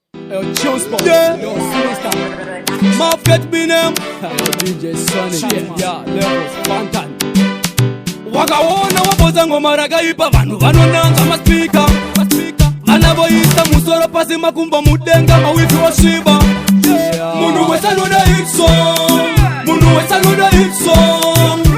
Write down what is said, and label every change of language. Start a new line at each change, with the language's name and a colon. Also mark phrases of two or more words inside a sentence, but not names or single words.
English: Yo, Chills Boss. Yeah. Yo, Sinister. Mouth get me name. Yo, D J Sonic. Shit. Yeah, Levels, Fantan.
Shona: Wakaona waboza ngoma rakaipa, vanhu vanonanza maspika. Vana voisa musoro pasi, makumbo mudenga, mawifi osviba. Yeah. Munhu wese anoda
English: hit song.
Shona: Munhu wese anoda
English: hit song.